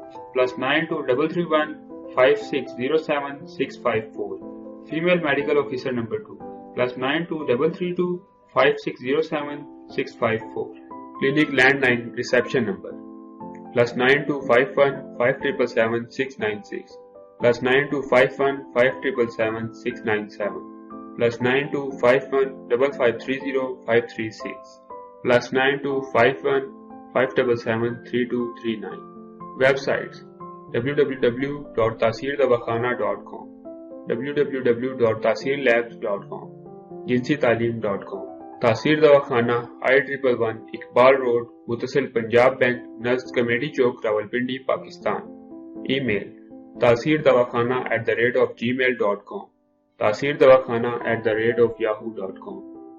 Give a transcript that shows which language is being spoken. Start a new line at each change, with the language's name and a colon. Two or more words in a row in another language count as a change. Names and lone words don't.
English: +9233160764 female medical officer number 2 +9233260764 clinic landline reception number +9251577696 +9251577697 +9251553056
Urdu: +925157773239
English: websites
Urdu: www.taseerdawakana.com www.taseerlabs.com jinsi-taaleem.com تاثیر دواخانہ I111 اقبال روڈ، متصل پنجاب بینک، نزد کمیٹی چوک، راولپنڈی، پاکستان۔
English: ای میل taseerdawakana@gmail.com taseerdawakana@yahoo.com